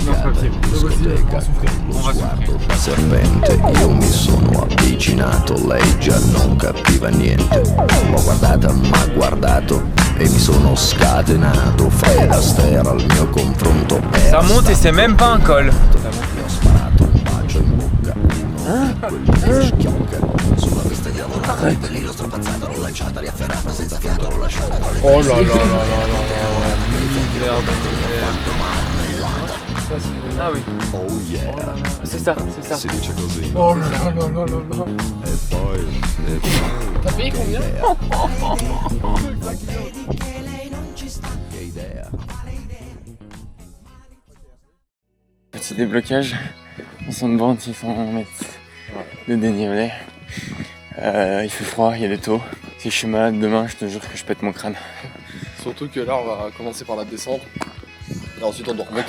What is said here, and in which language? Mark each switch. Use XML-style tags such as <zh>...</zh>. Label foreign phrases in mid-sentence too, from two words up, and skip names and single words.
<fr>Non, c'est pas possible. On va souffrir. On va souffrir.</fr> <it>Serpente, io mi sono avvicinato, lei già non capiva niente. L'ho guardata, m'ha guardato e mi sono scatenato. Fred Astaire al mio confronto.</it> <fr>Ça monte et c'est même pas un col.</fr> <it>Ho sparato un bacio in bocca. Quel schiocca sulla vista diavolata. L'ho strapazzato, l'ho lanciata, riafferrata senza fiato, l'ho lasciata.</it> <fr>Oh là là là là là. Ah oui.</fr> <en>Oh yeah.</en> <fr>C'est ça, c'est ça.</fr> <it>Si dice così.</it> <fr>Oh là là là là là.</fr> <it>E poi.</it> <fr>T'as payé combien?</fr> <it>Che idea.</it> <fr>Petit déblocage, 60 bandes, 600 mètres de dénivelé. Il fait froid, il y a des taux. Si je suis malade demain, je te jure que je pète mon crâne. Surtout que là, on va commencer par la descente. Et ensuite, on doit remonter.</fr>